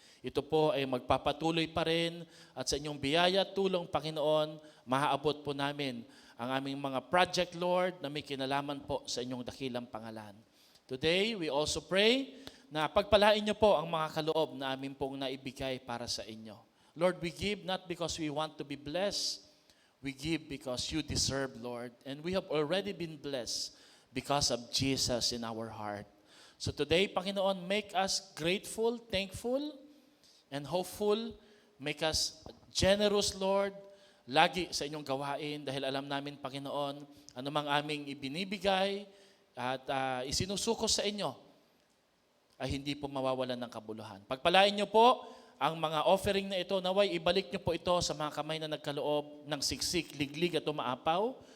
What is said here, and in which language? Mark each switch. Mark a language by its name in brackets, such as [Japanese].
[Filipino] Ito po ay magpapatuloy pa rin at sa inyong biyaya at tulong, Panginoon, maaabot po namin ang aming mga project, Lord, na may kinalaman po sa inyong dakilang pangalan. [English] Today, we also pray [Filipino] na pagpalain niyo po ang mga kaloob na amin pong naibigay para sa inyo. [English] Lord, we give not because we want to be blessed. We give because you deserve, Lord. And we have already been blessed because of Jesus in our heart. So today, Panginoon, make us grateful, thankful, and hopeful. Make us generous, [Filipino] Lord, lagi sa inyong gawain dahil alam namin, Panginoon, anumang aming ibinibigay at isinusuko sa inyo ay hindi po mawawalan ng kabuluhan. Pagpalain niyo po ang mga offering na ito, naway ibalik niyo po ito sa mga kamay na nagkaloob ng siksik, liglig at umaapaw.